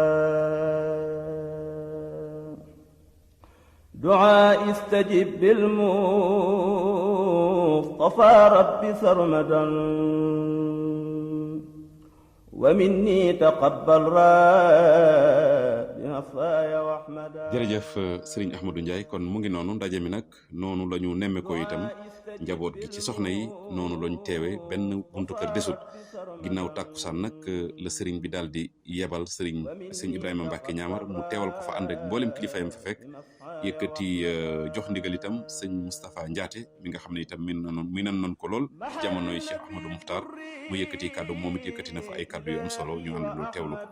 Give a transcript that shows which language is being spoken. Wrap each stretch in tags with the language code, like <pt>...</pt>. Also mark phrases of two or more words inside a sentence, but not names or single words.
<ar>دعاء استجب بالمصطفى رب سرمدا ومني تقبل ربي وأحمدا.</ar> <wo>jërëjëf Serigne Ahmadou Ndiaye kon mu ngi noonu ndaje mi nag noonu la ñu nemme ko itam njaboot gi ci soxna yi noonu lañ teewe benn buntu kër desul ginnaaw tàkkusaan nag la Serigne bi daal di yebal sëñ Ibrahima Mbacke ñaamar mu teewal ko fa ànd ak mboolem kilifa yam fa fekk yëkkati jox ndigal itam sëñ Moustapha Ndiaté mi nga xam ne itam minan noon ko lool jamonoy Cheikh Ahmadou Moukhtar mu yëkkati kàddu moom it yëkkati na fa ay kàddu yu am solo ñu àndandoo teewlu ko.</wo>